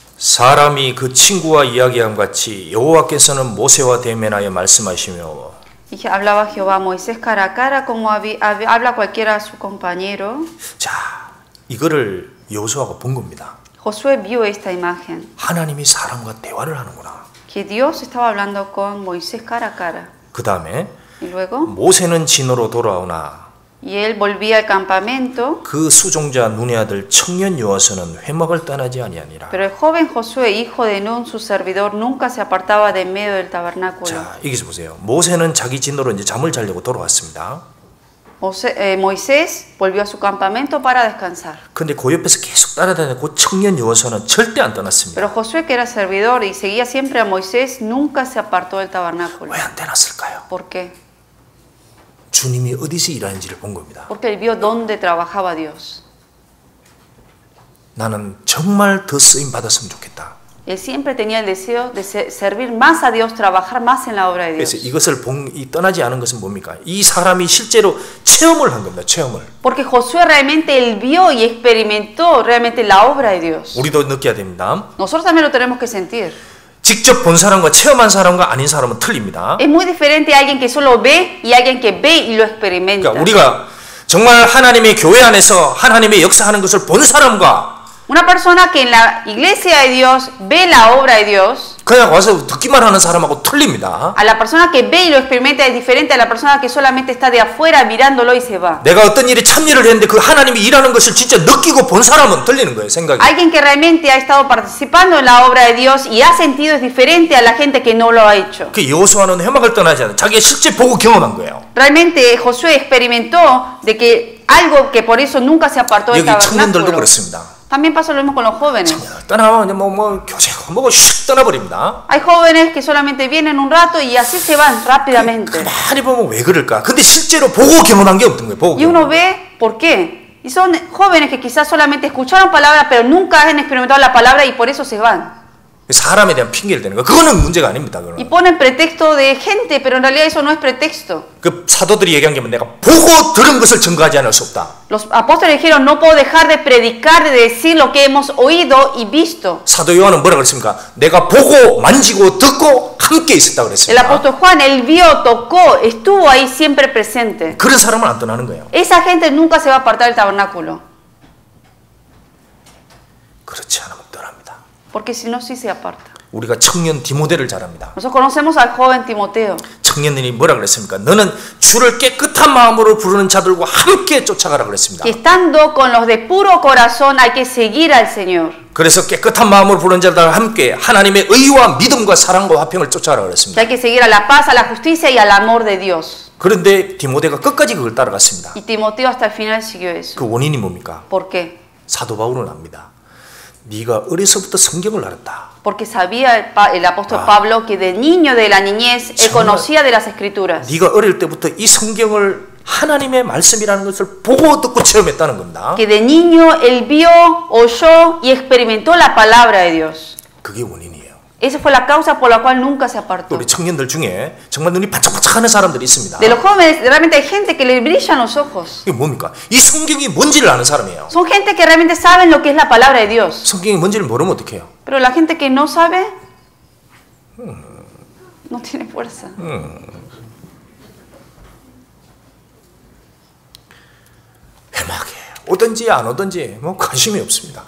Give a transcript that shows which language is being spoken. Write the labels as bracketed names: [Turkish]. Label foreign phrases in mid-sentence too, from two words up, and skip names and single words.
[Korean] 사람이 그 친구와 이야기함 같이 여호와께서는 모세와 대면하여 말씀하시며 [Spanish] Y hablaba Jehová a Moisés cara a cara como habla cualquiera a su compañero. [Korean] 자, 이거를 여호수아가 본 겁니다. [Spanish] Josué vio esta imagen. [Korean] 하나님이 사람과 대화를 하는구나. [Spanish] Que Dios estaba hablando con Moisés cara a cara. [Korean] 그 다음에 [Spanish] Y luego [Korean] 모세는 진으로 돌아오나 [Spanish] y él volvía al campamento. [Korean] 그 수종자 눈의 아들 청년 여호수아는 회막을 떠나지 아니하니라. [Spanish] Pero el joven Josué, hijo de Nun, su servidor, nunca se apartaba de en medio del tabernáculo. [Korean] 자, 여기서 보세요. 모세는 자기 진으로 이제 잠을 자려고 돌아왔습니다. [Spanish] Moisés volvió a su campamento para descansar. [Korean] 근데 그 옆에서 계속 따라다니는 그 청년 여호수아는 절대 안 떠났습니다. [Spanish] Pero Josué, que era servidor y seguía siempre a Moisés, nunca se apartó del tabernáculo. [Korean] 왜 안 떠났을까요? [Spanish] ¿Por qué? [Korean] 주님이 어디서 일하는지를 본 겁니다. [Spanish] Porque él vio dónde trabajaba Dios. [Korean] 나는 정말 더 쓰임 받았으면 좋겠다. [Spanish] Él siempre tenía el deseo de servir más a Dios, trabajar más en la obra de [Korean] 그래서 [Spanish] Dios. [Korean] 이것을 떠나지 않은 것은 뭡니까? 이 사람이 실제로 체험을 한 겁니다. 체험을. [Spanish] Porque Josué realmente él vio y experimentó realmente la obra de Dios. [Korean] 우리도 느껴야 됩니다. [Spanish] Nosotros también lo tenemos que sentir. [Korean] 직접 본 사람과 체험한 사람과 아닌 사람은 틀립니다. [Spanish] Es muy diferente a alguien que solo ve y alguien que ve y lo experimenta. [Korean] 그러니까 우리가 정말 하나님의 교회 안에서 하나님의 역사하는 것을 본 사람과 [Spanish] Una persona que en la iglesia de Dios ve la obra de Dios, [Korean] 그냥 와서 듣기만 하는 사람하고 틀립니다. [Spanish] a la persona que ve y lo experimenta es diferente a la persona que solamente está de afuera mirándolo y se va. [Korean] 내가 어떤 일에 참여를 했는데 그 하나님이 일하는 것을 진짜 느끼고 본 사람은 틀리는 거예요, 생각이. [Spanish] Alguien que realmente ha estado participando en la obra de Dios y ha sentido es diferente a la gente que no lo ha hecho. [Korean] 그 여호수아는 회막을 떠나지 않아요. 자기가 실제 보고 경험한 거예요. [Spanish] Realmente Josué experimentó de que algo que por eso nunca se apartó del [Korean] 여기 청년들도 [Spanish] tabernáculo. [Korean] 그렇습니다. [Spanish] También pasa lo mismo con los jóvenes. [Korean] 떠나면 교제하고 뭐고 슉 떠나버립니다. Hay jóvenes que solamente vienen un rato y así se van rápidamente. 가만히 보면 왜 그럴까? 근데 실제로 보고 경험한 게 없던 거예요. 보고 [Spanish] Y uno ve por qué. Y son jóvenes que quizás solamente escucharon palabras, pero nunca han experimentado la palabra y por eso se van. [Korean] 사람에 대한 핑계를 대는 거. 그거는 문제가 아닙니다. [Spanish] Y ponen pretexto de gente, pero en realidad eso no es pretexto. [Korean] 그 사도들이 얘기한 게 내가 보고 들은 것을 증거하지 않을 수 없다. [Spanish] Los apóstoles dijeron, no puedo dejar de predicar, de decir lo que hemos oído y visto. [Korean] 사도 요한은 뭐라 그랬습니까? 내가 보고 만지고 듣고 함께 있었다 [Spanish] El [Korean] 그랬습니다. [Spanish] apóstol Juan, él vio, tocó, estuvo ahí siempre presente. [Korean] 그런 사람은 안 떠나는 거예요. [Spanish] Esa gente nunca se va a apartar del tabernáculo. [Korean] 그렇지 않으면 떠납니다. [Spanish] Porque si no, sí se aparta. [Korean] 우리가 청년 디모데를 잘 압니다. [Spanish] Nosotros conocemos al joven Timoteo. [Korean] 청년들이 뭐라 그랬습니까? 너는 주를 깨끗한 마음으로 부르는 자들과 함께 쫓아가라 그랬습니다. [Spanish] Que estando con los de puro corazón hay que seguir al Señor. [Korean] 그래서 깨끗한 마음으로 부르는 자들과 함께 하나님의 의와 믿음과 사랑과 화평을 쫓아가라 그랬습니다. [Spanish] Hay que seguir a la paz, a la justicia y al amor de Dios. [Korean] 그런데 디모데가 끝까지 그걸 따라갔습니다. [Spanish] Y Timoteo hasta el final siguió eso. [Korean] 그 원인이 뭡니까? [Spanish] ¿Por qué? [Korean] 사도 바울은 압니다. 네가 어려서부터 성경을 알았다. [Spanish] Porque sabía el apóstol Pablo que de niño, de la niñez, él conocía de las escrituras. [Korean] 네가 어릴 때부터 이 성경을 하나님의 말씀이라는 것을 보고 듣고 체험했다는 겁니다. [Spanish] Que de niño él vio, oyó y experimentó la palabra de Dios. [Korean] 그게 원인이에요. [Spanish] Esa fue la causa por la cual nunca se apartó. [Korean] 우리 청년들 중에 정말 눈이 반짝반짝하는 사람들이 있습니다. [Spanish] De los jóvenes, realmente hay gente que le brillan los ojos. [Korean] 이게 뭡니까? 이 성경이 뭔지를 아는 사람이에요. [Spanish] Son gente que realmente saben lo que es la palabra de Dios. [Korean] 성경이 뭔지를 모르면 어떡해요? [Spanish] Pero la gente que no sabe, no tiene fuerza. [Korean] 회막에 오든지 안 오든지 뭐 관심이 없습니다.